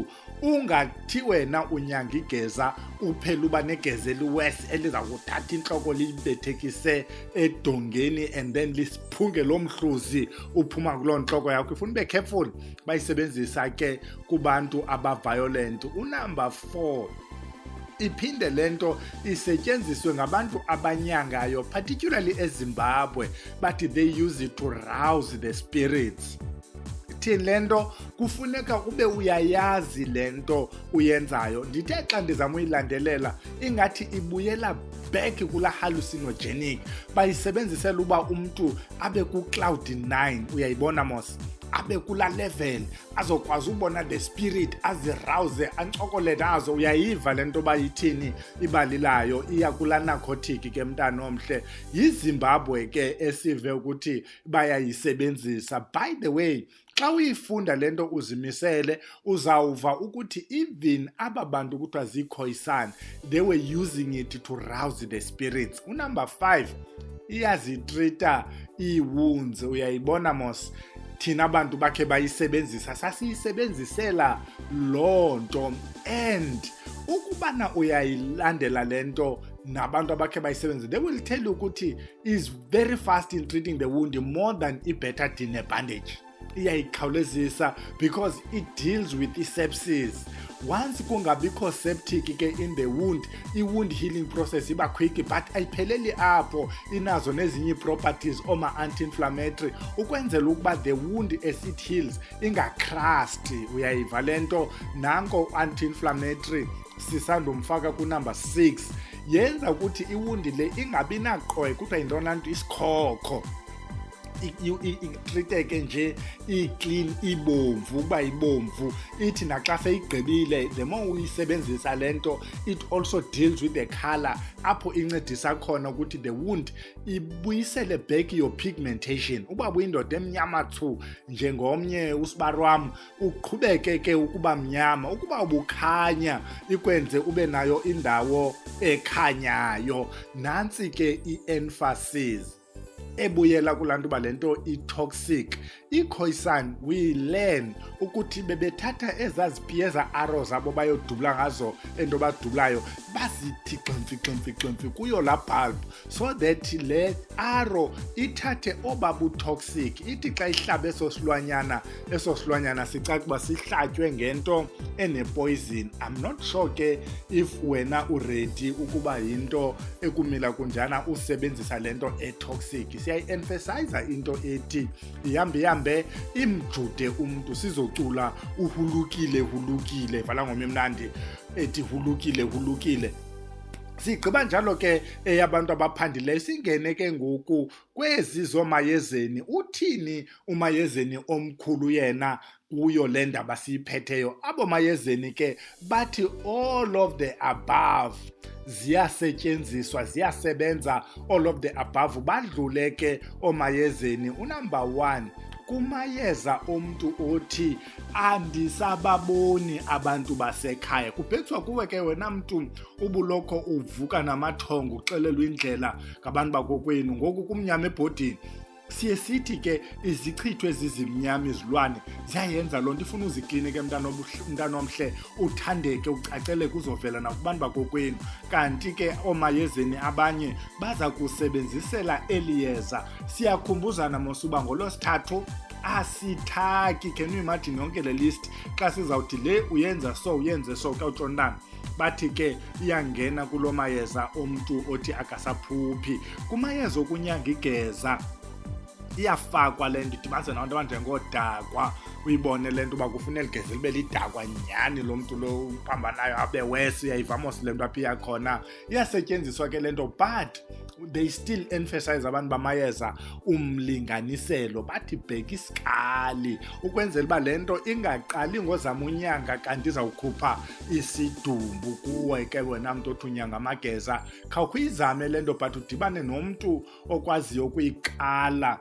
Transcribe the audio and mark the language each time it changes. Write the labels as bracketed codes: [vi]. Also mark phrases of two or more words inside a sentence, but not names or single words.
[xh] Ungathi wena unyanga igeza uphela uba negeza eliwesi eliza kuthatha intloko libethekise edongeni [en] and then [xh] lisiphunge lo mhluzi uphuma kuloo ntloko yakho. Ifuna ube careful bayisebenzisa ke kubantu aba-violent. Unumber 4, iphinde lento isetyenziswe ngabantu abanyangayo, [en] particularly eZimbabwe, but they use it to rouse the spirits. [xh] Thini lento kufuneka ube uyayazi lento uyenzayo. Ndithe xa ndizama uyilandelela ingathi ibuyela back kula hallucinogenic, bayisebenzisela uba umntu abe ku-cloud 9, uyayibona mos, abe kula level azokwazi ubona [en] the spirit, [xh] azirouse, ancokolete azo. Uyayiva le nto bayithini ibalilayo, iya kula narcotic ke mntana omhle. YiZimbabwe ke esive ukuthi bayayisebenzisa. [en] By the way, [xh] xa uyifunda le nto uzimisele uzawuva ukuthi even aba bantu kuthiwa ziikhoyisana, [en] they were using it to rouse the spirits. [xh] Unumber 5, iyazitrita ii-wounds. Uyayibona mos, thina abantu bakhe bayisebenzisa, sasiyisebenzisela loo nto. And ukubana uyayilandela le nto nabantu abakhe bayisebenzisa, [en] they will tell you [xh] ukuthi [en] is very fast in treating the wound, more than i-betadine bandage. [xh] Iyayikhawulezisa because it deals with i-sepsis. Once kungabikho septic ke [en] in the wound, [xh] i- [en] wound healing process [xh] iba quick, but ayipheleli apho, inazo nezinye properties oma anti-inflammatory ukwenzela ukuba [en] the wound as it heals [xh] ingacrust. Uyayiva le nto, nanko anti-inflammatory sisandomfaka kunumber 6, yenza ukuthi i-wound le ingabi naqoy, kuthiwa yintona nto isikhokho. Itriteke nje i-clean, ibomvu, ukuba ibomvu. Ithi naxa seyigqibile, [en] the more [xh] uyisebenzisa le nto, [en] it also deals with the color, [xh] apho incedisa khona ukuthi [en] the wound [xh] ibuyisele [en] back your pigmentation. [xh] Uba buyindoda emnyama thu njengomnye usibari wam, uqhubeke ke ukuba mnyama. Ukuba ubukhanya ikwenze ube nayo indawo ekhanyayo. Nantsi ke i-emphasis ebuyela kulantu balento i-toxic. Ikhoyisana [en] we learn [xh] ukuthi bebethatha ezazipiyeza arrows abo bayodubula ngazo ento badubulayo, bazithi ximfi kuyo la bulb, [en] so that [xh] le arrow ithathe obabu toxic. Ithi xa ihlaba eso silwanyana sicaca uba sihlatywe ngento ene-poison. [en] I'm not sure [xh] ke if wena uready ukuba yinto ekumila kunjana usebenzisa lento e-toxic. Siyayi-emphasize into ethi ihambe imjude umntu, sizocula uhulukile vala ngoma emnandi ethi hulukile. Sigqiba njalo ke eyabantu abaphandileyo, singene ke ngoku kwezi zomayezeni. Uthini umayezeni omkhulu yena kuyo le ndaba siyiphetheyo? Abo mayezeni ke bathi [en] all of the above [xh] ziyasetyenziswa, ziyasebenza [en] all of the above. [xh] Badlule ke omayezeni. Unumber 1, kumayeza omntu othi andisababoni abantu basekhaya. Kubhetswa kuwe ke wena mntu ubuloko uvuka namathongo uxelelwa indlela ngabantu bakokwenu, ngoku kumnyama ebhodini. Siye sithi ke izichitho ezizimnyama izilwane ziyayenza loo nto. Ifuna uziklinike mntana omhle, uthandeke, ucacele kuzovela nakubantu bakokwenu. Kanti ke omayezeni abanye baza kusebenzisela eli yeza. Siyakhumbuzana mosuba ngolosithathu asithaki. [en] Can you imagine [xh] yonke le list xa sizawuthi le uyenza so uyenze so kawutshontana? Bathi ke iyangena kulo mayeza omntu othi akasaphuphi. Kumayeza okunyanga igeza iyafakwa le nto idibanise nabantu abanjengoodakwa, uyibone le nto uba kufuneka ligeze libe lidakwa nyhani lo mntu lo uphambanayo abe wesi, uyayivamos le nto apha iyakhona. Iyasetyenziswa ke le nto, [en] but they still emphasize [xh] abantu bamayeza umlinganiselo, bathi bheka isikali ukwenzela uba le nto ingaqali ngozama unyanga kanti izawukhupha isidumbu kuwe ke wena mntu othi unyanga amageza. Khawukhuyizame le nto but udibane nomntu okwaziyo ukuyiqala.